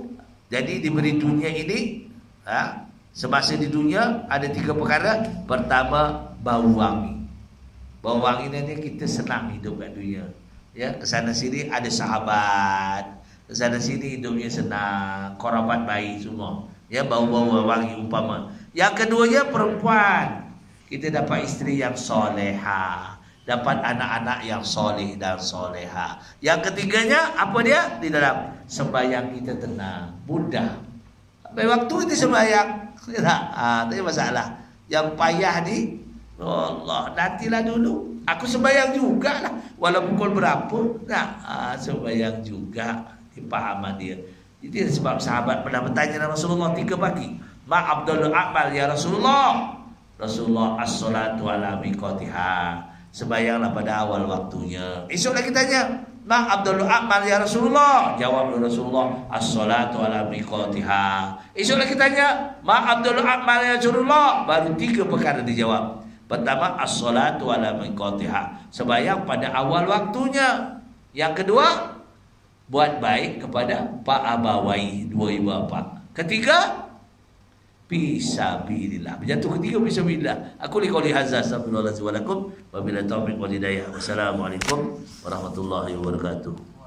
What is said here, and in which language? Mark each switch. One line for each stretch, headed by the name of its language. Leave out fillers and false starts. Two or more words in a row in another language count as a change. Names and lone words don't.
Malay: Jadi diberi dunia ini, semasa di dunia ada 3 perkara. Pertama, bau wangi. Bau wangi ini kita senang hidup kat dunia. Ya, kesana sini ada sahabat, kesana sini hidupnya senang, kerabat baik semua. Ya, bau-bau wangi umpama. Yang keduanya perempuan. Kita dapat isteri yang soleha, dapat anak-anak yang soleh dan soleha. Yang ketiganya apa dia? Di dalam sembahyang kita tenang, mudah. Sampai waktu itu sembahyang, tak ada masalah. Yang payah ni, Allah, nantilah dulu. Aku sembahyang juga lah, walau pukul berapa, sembahyang juga. Pahaman dia. Jadi sebab sahabat pernah bertanya kepada Rasulullah 3 pagi,
Arabic: ما عبد العمل يا رسول الله? رسول الله الصلاة على ميقاتها.
Malay: Sembahyanglah pada awal waktunya. Esok lagi tanya,
Arabic: ما عبد العمل يا رسول الله?
Malay: Jawab Rasulullah,
Arabic: الصلاة على ميقاتها.
Malay: Esok lagi tanya,
Arabic: ما عبد العمل يا رسول الله?
Malay: Baru 3 perkara dijawab. Pertama,
Arabic: الصلاة على ميقاتها,
Malay: sembahyang pada awal waktunya. Yang kedua, buat baik kepada pak abawai, 2 ibu bapa. Ketiga, fisabilillah. Berjatuh ketiga fisabilillah.
Arabic: أقول قولي هذا أستغفر الله العظيم ولكم وبالله التوفيق والهداية. والسلام عليكم ورحمة الله وبركاته.